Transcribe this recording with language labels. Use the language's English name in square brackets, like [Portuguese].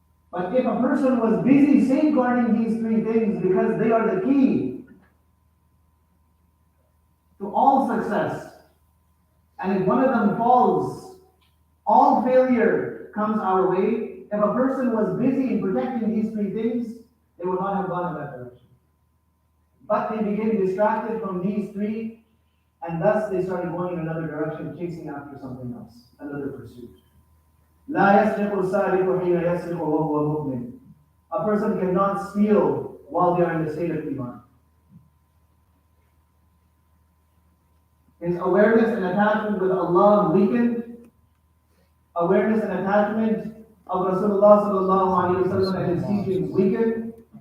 [English] But if a person was busy safeguarding these three things because they are the key to all success, and if one of them falls, all failure comes our way. If a person was busy in protecting these three things, they would not have gone in that direction. But they became distracted from these three, and thus they started going in another direction, chasing after something else, another pursuit. [Arabic] لا يسرق السارق حين يسرق وهو مؤمن. [English] A person cannot steal while they are in the state of iman. His awareness and attachment with Allah weakened. Awareness and attachment of Rasulullah sallallahu alaihi wasallam and his teachings weakened.